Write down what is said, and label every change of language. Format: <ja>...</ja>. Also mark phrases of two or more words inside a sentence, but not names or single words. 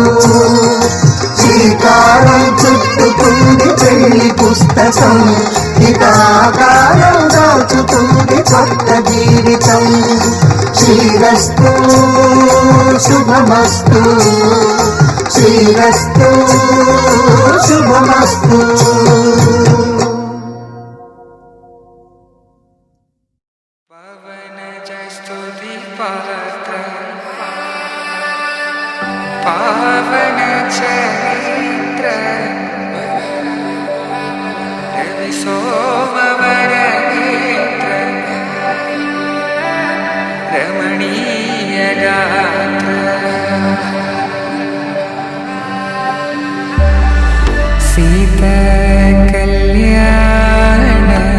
<te>శ్రీకారం చుట్టుకుంది పెళ్లి పుస్తకం, ఇక ఆకారం దాచుతుంది కొత్త జీవితం. శ్రీరస్తు శుభమస్తు, శ్రీరస్తు శుభమస్తు.</te> <sa>पावन चरित्र रवि सोमवर नेत्र रमणीय गात्र सीता कल्याण</sa>